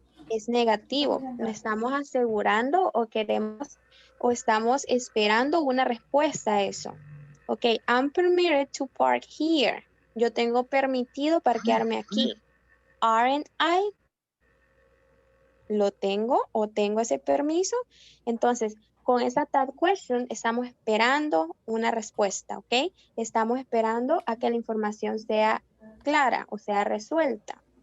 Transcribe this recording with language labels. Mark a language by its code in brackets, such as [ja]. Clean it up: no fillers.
[es] Es negativo. No estamos asegurando o queremos o estamos esperando una respuesta a eso. [en] Ok, I'm permitted to park here. [es] Yo tengo permitido parquearme aquí. [en] Aren't I? [es] ¿Lo tengo o tengo ese permiso? Entonces, con esa tag question estamos esperando una respuesta, ¿ok? Estamos esperando a que la información sea clara o sea resuelta.